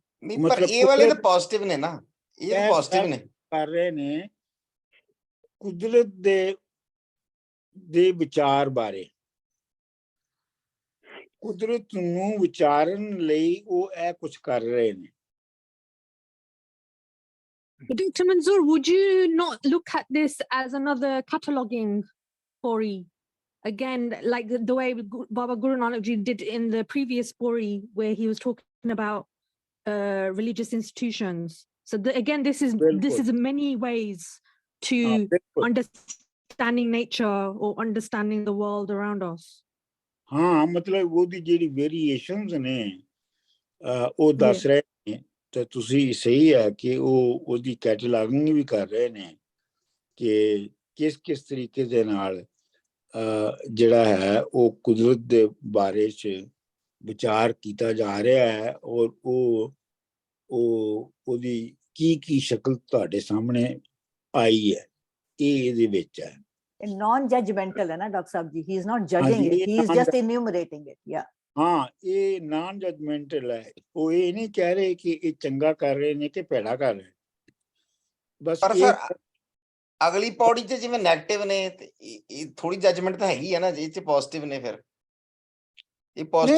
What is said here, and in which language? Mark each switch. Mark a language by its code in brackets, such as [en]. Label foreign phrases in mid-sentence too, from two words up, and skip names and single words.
[pa] ਪਰ ਇਹ ਵਾਲੇ ਤਾਂ ਪੋਜ਼ਿਟਿਵ ਨੇ ਨਾ, ਇਹ ਤਾਂ ਪੋਜ਼ਿਟਿਵ ਨੇ, ਕਰ ਰਹੇ ਨੇ ਕੁਦਰਤ ਦੇ ਵਿਚਾਰ ਬਾਰੇ, ਕੁਦਰਤ ਨੂੰ ਵਿਚਾਰਨ ਲਈ ਉਹ ਇਹ ਕੁਝ ਕਰ ਰਹੇ ਨੇ। [en] Dr. Manzoor, would you not look at this as another cataloguing pori? Again, like the way Baba Guru Nanak Ji did in the previous pori where he was talking about religious institutions. So again, this is many ways to understanding nature or understanding the world around us. [hi] हाँ, मतलब [pa] ਉਹਦੀ ਜਿਹੜੀ ਵੇਰੀਏਸ਼ਨਸ ਨੇ ਉਹ ਦੱਸ ਰਹੇ ਨੇ ਤਾਂ ਤੁਸੀਂ ਸਹੀ ਹੈ ਕਿ ਉਹ ਉਹਦੀ ਕੈਟਲਾਗਿੰਗ ਵੀ ਕਰ ਰਹੇ ਨੇ ਕਿ ਕਿਸ ਤਰੀਕੇ ਦੇ ਨਾਲ ਜਿਹੜਾ ਹੈ ਉਹ ਕੁਦਰਤ ਦੇ ਬਾਰੇ 'ਚ ਵਿਚਾਰ ਕੀਤਾ ਜਾ ਰਿਹਾ ਹੈ, ਔਰ ਉਹਦੀ ਕੀ ਸ਼ਕਲ ਤੁਹਾਡੇ ਸਾਹਮਣੇ ਆਈ ਹੈ, ਇਹ ਇਹਦੇ ਵਿੱਚ ਹੈ। [en] non judgmental [hi] है ना डॉक्टर साहब जी, [en] he is not judging it, he is just enumerating it. Yeah, [pa] ਹਾਂ, ਇਹ [en] non judgmental [pa] ਹੈ। ਉਹ ਇਹ ਨਹੀਂ ਕਹਿ ਰਹੇ ਕਿ ਇਹ ਚੰਗਾ ਕਰ ਰਹੇ ਨੇ ਕਿ ਭੈੜਾ ਕਰ ਰਹੇ, ਬਸ ਪਰ ਇਹ ਸਰ ਅਗਲੀ ਪੌੜੀ 'ਚ ਜਿਵੇਂ ਨੈਗੇਟਿਵ ਨੇ ਤੇ ਇਹ ਥੋੜੀ ਜਜਮੈਂਟ ਤਾਂ ਹੈਗੀ ਹੈ ਨਾ, ਜੇ 'ਚ ਪੋਜ਼ਿਟਿਵ ਨੇ ਫਿਰ ਇਹ ਪੋਜ਼ਿਟਿਵ